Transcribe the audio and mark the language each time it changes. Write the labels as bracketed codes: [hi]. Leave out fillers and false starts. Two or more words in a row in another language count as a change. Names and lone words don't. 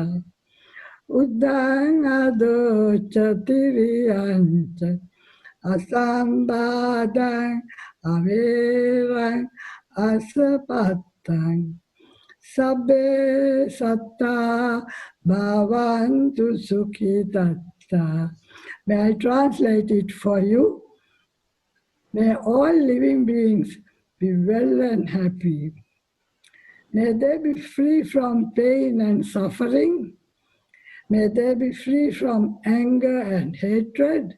[pi] uddang adocha tiriyancha asambadang averang asapatang sabbe satta bhavantu sukhitatta. [en] May I translate it for you? May all living beings be well and happy. May they be free from pain and suffering. May they be free from anger and hatred.